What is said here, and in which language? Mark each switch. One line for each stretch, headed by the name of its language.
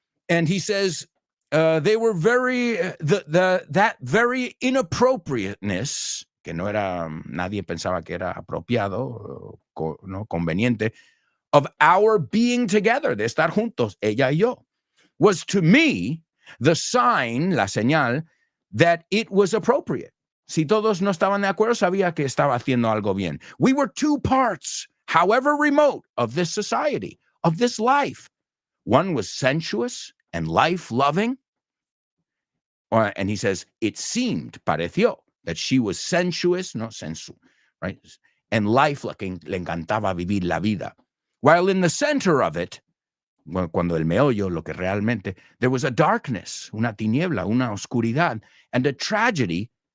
English: And he says they were very, that very inappropriateness,
Spanish: que no era, nadie pensaba que era apropiado, no conveniente,
English: of our being together,
Spanish: de estar juntos, ella y yo,
English: was to me the sign,
Spanish: la señal,
English: that it was appropriate.
Spanish: Si todos no estaban de acuerdo, sabía que estaba haciendo algo bien.
English: We were two parts, however remote, of this society, of this life. One was sensuous and life-loving. And he says, it seemed, pareció, that she was sensuous, no sensu, right? And life-loving,
Spanish: le encantaba vivir la vida.
English: While in the center of it,
Spanish: cuando el meollo, lo que realmente,
English: there was a darkness,
Spanish: una tiniebla, una oscuridad,
English: and a tragedy